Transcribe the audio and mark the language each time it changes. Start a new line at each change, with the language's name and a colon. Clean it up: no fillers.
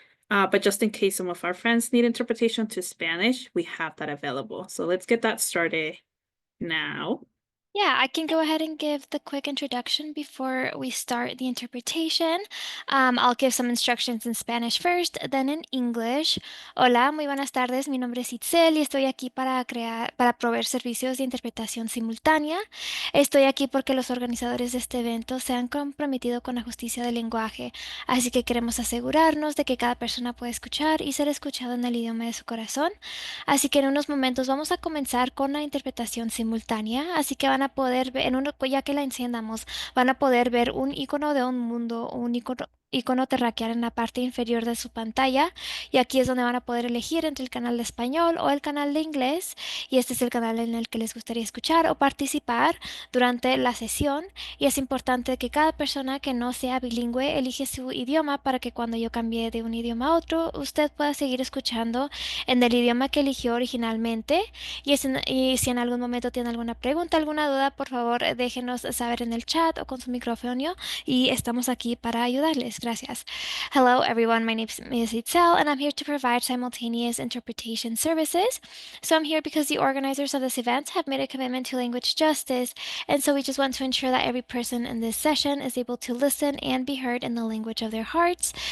English: But just in case some of our friends need interpretation to Spanish, we have that available. So let's get that started now. Yeah, I can go ahead and give the quick introduction before we start the interpretation. I'll give some instructions in Spanish first, then in English.
Spanish: Hola, muy buenas tardes. Mi nombre es Itzel y estoy aquí para proveer servicios de interpretación simultánea. Estoy aquí porque los organizadores de este evento se han comprometido con la justicia del lenguaje, así que queremos asegurarnos de que cada persona pueda escuchar y ser escuchado en el idioma de su corazón. Así que en unos momentos vamos a comenzar con la interpretación simultánea, así que van a poder ver, ya que la enciendamos, van a poder ver un icono de un mundo o un icono terráqueo en la parte inferior de su pantalla, y aquí es donde van a poder elegir entre el canal de español o el canal de inglés, y este es el canal en el que les gustaría escuchar o participar durante la sesión. Y es importante que cada persona que no sea bilingüe elige su idioma para que cuando yo cambie de un idioma a otro, usted pueda seguir escuchando en el idioma que eligió originalmente. Y si en algún momento tiene alguna pregunta, alguna duda, por favor, déjenos saber en el chat o con su micrófono y estamos aquí para ayudarles. Gracias.
English: Hello, everyone. My name is Itzel, and I'm here to provide simultaneous interpretation services. So I'm here because the organizers of this event have made a commitment to language justice, and so we just want to ensure that every person in this session is able to listen and be heard in the language of their hearts.